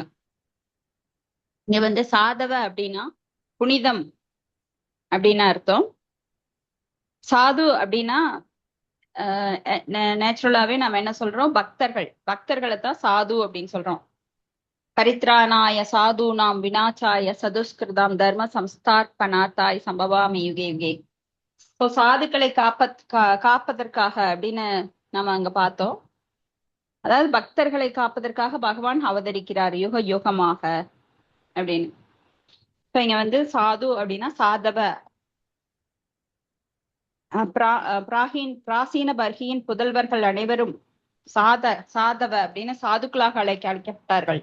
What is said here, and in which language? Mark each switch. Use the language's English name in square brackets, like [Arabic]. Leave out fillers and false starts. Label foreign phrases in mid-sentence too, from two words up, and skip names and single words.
[Tamil] இங்க சாதவ அப்படின்னா புனிதம் அப்படின்னு அர்த்தம். சாது அப்படின்னா நேச்சுரலாவே நம்ம என்ன சொல்றோம், பக்தர்களை தான் சாது அப்படின்னு சொல்றோம். [Sanskrit] परित्राणाय साधूनाम् विनाशाय च दुष्कृताम् धर्म संस्थापनार्थाय सम्भवामि युगे युगे. [Tamil] இப்போ சாதுக்களை காப்பதற்காக அப்படின்னு நம்ம அங்க பார்த்தோம். அதாவது பக்தர்களை காப்பதற்காக பகவான் அவதரிக்கிறார் யுக யுகமாக அப்படின்னு. இப்ப இங்க சாது அப்படின்னா சாதவ. பிராசீன பர்கியின் புதல்வர்கள் அனைவரும் சாதவ அப்படின்னு சாதுக்களாக அழைக்கப்பட்டார்கள்.